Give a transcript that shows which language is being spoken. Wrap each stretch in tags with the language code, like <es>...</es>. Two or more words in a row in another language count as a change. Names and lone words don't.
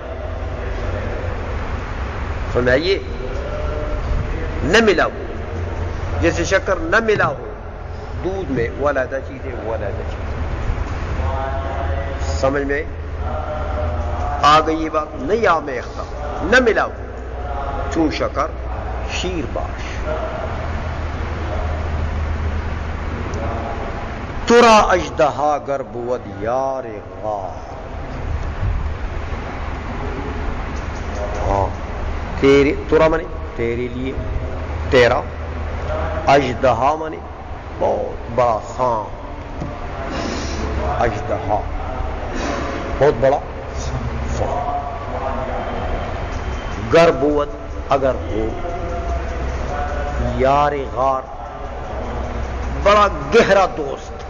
<ur>سمجھائیے، نہ ملا ہو، جیسے شکر نہ ملا ہو دودھ میں، وہ علیحدہ چیز ہے، وہ علیحدہ چیز ہے۔ سمجھ میں آ گئی یہ بات؟ نہیں آمیختہ نہ ملا ہو</ur> <fa>چون شکر شیر باش، ترا اژدہا گر بود یار غار،</fa> <ur>ہاں تیرے، ترا مانے تیرے لیے، تیرا، اژدہا مانے بہت بڑا سانپ، اژدہا بہت بڑا سانپ،</ur> <fa>گر بود</fa> <ur>اگر ہو، یار غار بڑا گہرا دوست۔</ur>